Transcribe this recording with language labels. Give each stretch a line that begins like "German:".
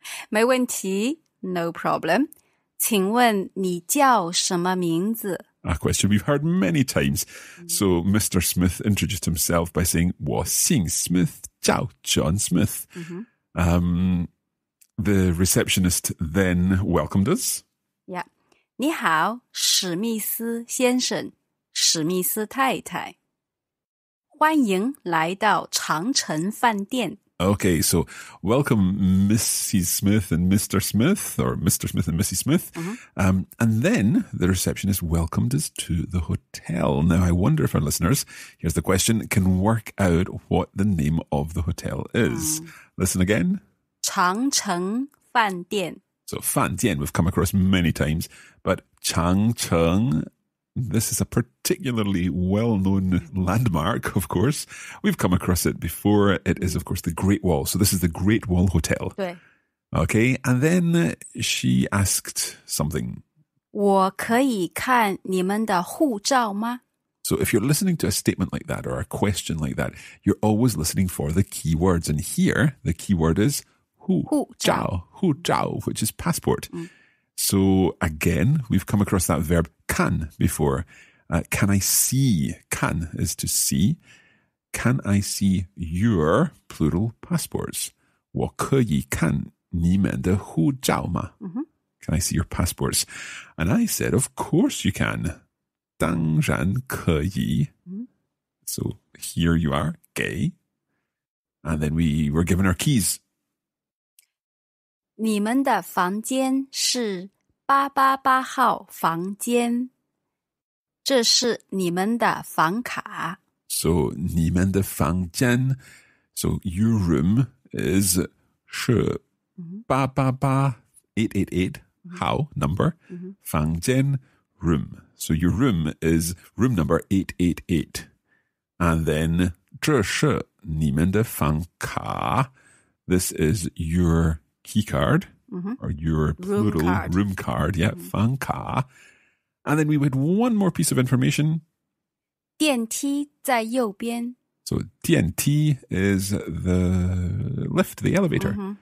Chinese: 没问题.
English: No problem.
Chinese: 请问你叫什么名字?
English: A question we've heard many times. So Mr. Smith introduced himself by saying,
Chinese: 我姓 Smith, 叫 John Smith.
English: The receptionist then welcomed us. Yeah.
Chinese: 你好，史密斯先生，史密斯太太。欢迎来到长城饭店。
English: Okay, so welcome Mrs. Smith and Mr. Smith, or Mr. Smith and Mrs. Smith. And then the receptionist welcomed us to the hotel. Now, I wonder if our listeners, here's the question, can work out what the name of the hotel is. Listen again.
Chinese: 长城饭店.
English: So,
Chinese: 饭店,
English: we've come across many times, but
Chinese: 长城,
English: this is a particularly well-known landmark, of course. We've come across it before. It is, of course, the Great Wall. So this is the Great Wall Hotel.
Chinese: 对.
English: Okay, and then she asked something.
Chinese: 我可以看你们的护照吗?
English: So if you're listening to a statement like that or a question like that, you're always listening for the key words. And here, the key word is
Chinese: 护照, 护照,
English: which is passport. So again, we've come across that verb can before. Can I see? Can is to see. Can I see your, plural, passports?
Chinese: 我可以看你们的护照吗?
English: Can I see your passports? And I said, of course you can.
Chinese: 当然可以.
English: So here you are,
Chinese: 给.
English: And then we were given our keys.
Chinese: 你们的房间是888号房间，这是你们的房卡。
English: So
Chinese: 你们的房间,
English: so your room is
Chinese: 是888
English: 888 how number
Chinese: 房间
English: room. So your room is room number 888. And then
Chinese: 这是你们的房卡.
English: This is your key card or your plural room card. Yeah,
Chinese: 房卡.
English: And then we had one more piece of information.
Chinese: 电梯在右边.
English: So
Chinese: 电梯
English: is the lift, the elevator.